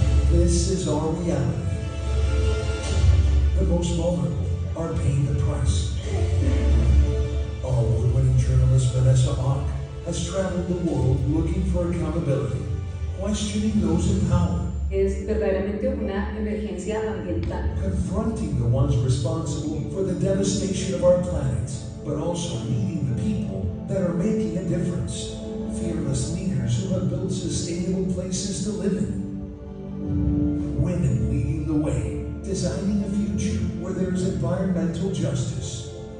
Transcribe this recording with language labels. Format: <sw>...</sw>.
<en>This is our reality. The most vulnerable are paying the price. Our award-winning journalist Vanessa Ock has traveled the world looking for accountability, questioning those in power,</en> <es>Es verdaderamente una emergencia ambiental.</es> <en>confronting the ones responsible for the devastation of our planet, but also leading the people that are making a difference. Fearless leaders who have built sustainable places to live in. Women leading the way, designing a future where there is environmental justice.</en>